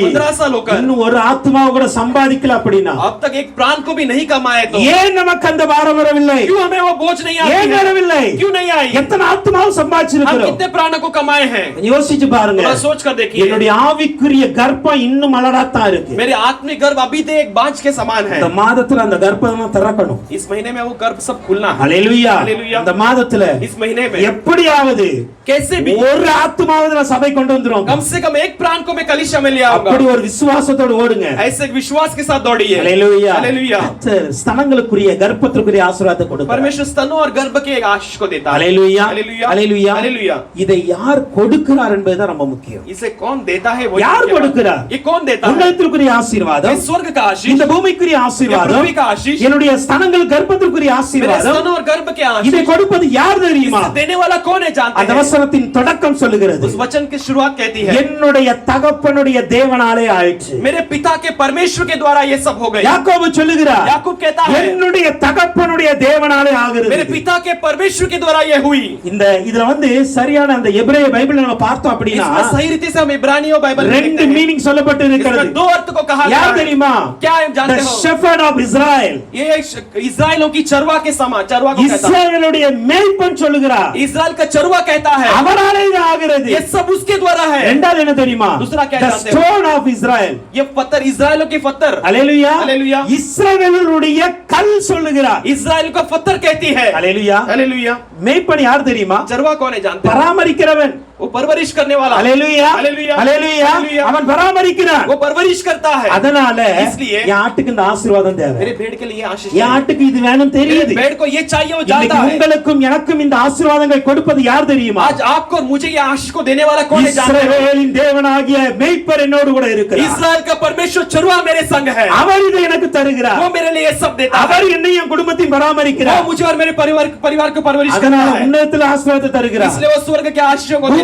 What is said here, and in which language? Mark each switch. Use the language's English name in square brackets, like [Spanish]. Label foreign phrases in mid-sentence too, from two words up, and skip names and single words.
[Hindi] 15 साल होकर [Tamil] இன்னும் ஒரு ஆத்மாவை கூட சம்பாதிக்கல அப்படினா [Hindi] अब तक एक प्राण को भी नहीं कमाए तो [Tamil] ஏன் நமக்கு அந்த பாரம் வரவில்லை? [Hindi] क्यों हमें वो बोझ नहीं आती [Tamil] ஏன் [Hindi] है? [Tamil] வரவில்லை? [Hindi] क्यों नहीं आई? [Tamil] எத்தனை ஆத்மாவை [Hindi] हम [Tamil] சம்பாதிச்சிருக்கிறோம்? [Hindi] कितने प्राणों को कमाए हैं? [Tamil] யோசிச்சு பாருங்க. [Hindi] थोड़ा सोच कर देखिए। [Tamil] என்னுடைய ஆவிக்குரிய கர்ப்பம் இன்னும் மலடாத்தான் இருக்கு. [Hindi] मेरे आत्मिक गर्भ अभी तक एक बांझ के समान है। [Tamil] இந்த மாதத்துல அந்த கர்ப்பத்தை திறக்கணும். [Hindi] इस महीने में वो गर्भ सब खुलना है। [Tamil] ஹalleluya. [Hindi] हालेलुया। [Tamil] இந்த மாதத்துல [Hindi] इस महीने में [Tamil] எப்படி எப்படியாவது [Hindi] कैसे भी [Tamil] ஒரு ஆத்துமாவது நான் சபை கொண்டு வந்துரும். [Hindi] कम से कम एक प्राण को मैं कलीसिया में ले आऊंगा. [Tamil] அப்படி ஒரு விசுவாசத்தோடு ஓடுங்க. [Hindi] ऐसे विश्वास के साथ दौड़िए. हालेलुया. हालेलुया. [Tamil] ஸ்தனங்களுக்குரிய கர்ப்பத்திற்குரிய ஆசீர்வாதத்தை கொடுக்கிறார். [Hindi] परमेश्वर स्तनों और गर्भ के आशीष को देता है. हालेलुया. हालेलुया. हालेलुया. हालेलुया. [Tamil] இதை யார் கொடுக்கிறார் என்பதுதான் ரொம்ப முக்கியம். [Hindi] इसे कौन देता है वो [Tamil] யார் கொடுக்கிறார்? [Hindi] ये कौन देता है? [Tamil] உன்னதத்திற்குரிய ஆசீர்வாதம், [Hindi] ये स्वर्ग का आशीष, [Tamil] இந்த பூமிக்குரிய ஆசீர்வாதம், [Hindi] पृथ्वी का आशीष, [Tamil] என்னுடைய ஸ்தனங்கள் கர்ப்பத்திற்குரிய [Hindi] मेरे [Tamil] ஆசீர்வாதம், [Hindi] स्तनों और गर्भ के आशीष. [Tamil] இதை கொடுப்பது யார் தெரியுமா? [Hindi] इसे देने वाला कौन है जानते [Tamil] அந்த [Hindi] हैं? [Tamil] வசனத்தின் தொடக்கம் சொல்லுகிறது, [Hindi] उस वचन की शुरुआत कहती है [Tamil] என்னுடைய தகப்பனுடைய தேவனாலே ஆயிற்று. [Hindi] मेरे पिता के परमेश्वर के द्वारा ये सब हो गए. [Tamil] யாக்கோபு சொல்லுகிறார், [Hindi] याकूब कहता है [Tamil] என்னுடைய தகப்பனுடைய தேவனாலே ஆகிறது. [Hindi] मेरे पिता के परमेश्वर के द्वारा ये हुई. [Tamil] இந்த இதுல வந்து சரியான அந்த எபிரேய பைபிள் நம்ம பார்த்தோம் அப்படினா [Hindi] इसमें सही रीति से हम इब्रानियों बाइबल में [Tamil] ரெண்டு [Hindi] देखते हैं. [Tamil] மீனிங் சொல்லப்பட்டு இருக்கிறது. [Hindi] इसमें दो अर्थ को कहा गया [Tamil] யார் [Hindi] है. [Tamil] தெரியுமா? [Hindi] क्या आप जानते [English] The [Hindi] हो? [English] shepherd of Israel. [Hindi] ये इस्राएलों की चरवा के समान चरवा को कहता है. [Tamil] இஸ்ரவேலுடைய மேய்ப்பன் சொல்லுகிறார், [Hindi] इस्राएल का चरवा कहता है [Tamil] அவராலே இது ஆகிறது. [Hindi] ये सब उसके द्वारा है. [Tamil] இரண்டாவது என்ன தெரியுமா? [Hindi] दूसरा क्या [English] The [Hindi] जानते हो? [English] stone of Israel. [Hindi] ये पत्थर इस्राएलों के पत्थर. [Tamil] ஹalleluya. [Hindi] हालेलुया. [Tamil] இஸ்ரவேலுடைய கல் சொல்லுகிறார். [Hindi] इस्राएल का पत्थर कहती है. [Tamil] ஹalleluya. [Hindi] हालेलुया. [Tamil] மேய்ப்பன் யார் தெரியுமா? [Hindi] चरवा कौन है जानते हो? [Tamil] பராமரிக்கிறவன். [Hindi] वो परवरिश करने वाला. [Tamil] ஹalleluya. [Hindi] हालेलुया. [Tamil] ஹalleluya. [Hindi] हालेलुया. [Tamil] அவன் பராமரிக்கிறான். [Hindi] वो परवरिश करता है. [Tamil] அதனால [Hindi] इसलिए [Tamil] என் ஆட்டுக்கு இந்த ஆசீர்வாதம் தேவை. [Hindi] मेरे भेड़ के लिए आशीष [Tamil] என் ஆட்டுக்கு இது வேணும் [Hindi] मेरे [Tamil] தெரியுது. [Hindi] भेड़ को ये चाहिए वो [Tamil] இன்னைக்கு [Hindi] जानता है. [Tamil] உங்களுக்கும் எனக்கும் இந்த ஆசீர்வாதங்களை கொடுப்பது யார் தெரியுமா? [Hindi] आज आपको और मुझे ये आशीष को देने वाला कौन है जानते हो? [Tamil] இஸ்ரவேலின் தேவனாகிய மேய்ப்பர் என்னோடு கூட இருக்கிறார். [Hindi] इस्राएल का परमेश्वर चरवा मेरे संग है. [Tamil] அவர் இதை எனக்கு தருகிறார். [Hindi] वो मेरे लिए ये सब देता है. [Tamil] அவர் என்னை என் குடும்பத்தையும் [Hindi] वो [Tamil] பராமரிக்கிறார். [Hindi] मुझे और मेरे परिवार को परवरिश करता [Tamil] அதனால [Hindi] है. [Tamil] உன்னதத்தில் ஆசீர்வாதத்தை தருகிறார். [Hindi] इसलिए वो स्वर्ग के आशीषों को देता